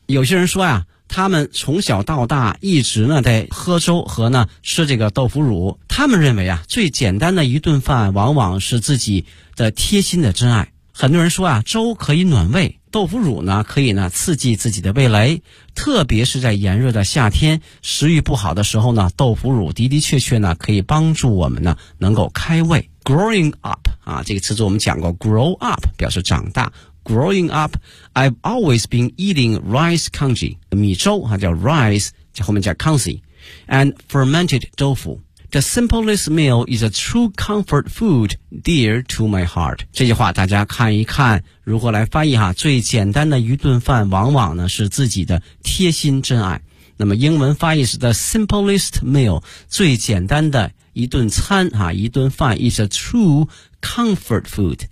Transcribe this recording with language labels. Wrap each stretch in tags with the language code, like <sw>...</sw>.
<zh>有些人说啊他们从小到大一直呢在喝粥和呢吃这个豆腐乳，他们认为啊最简单的一顿饭往往是自己的贴心的真爱。很多人说啊粥可以暖胃，豆腐乳呢可以呢刺激自己的味蕾，特别是在炎热的夏天食欲不好的时候呢，豆腐乳的的确确呢可以帮助我们呢能够开胃。</zh> <en>growing up</en> <zh>啊，这个词组我们讲过</zh> <en>grow up</en> <zh>表示长大。</zh> <en>Growing up, I've always been eating rice congee,</en> <zh>米粥啊叫</zh> <en>rice,</en> <zh>叫后面叫</zh> <en>congee, and fermented tofu. The simplest meal is a true comfort food dear to my heart.</en> <zh>这句话大家看一看如何来翻译哈，最简单的一顿饭往往呢是自己的贴心真爱。那么英文翻译是</zh> <en>the simplest meal,</en> <zh>最简单的一顿餐啊，一顿饭</zh> <en>is a true comfort food。</en>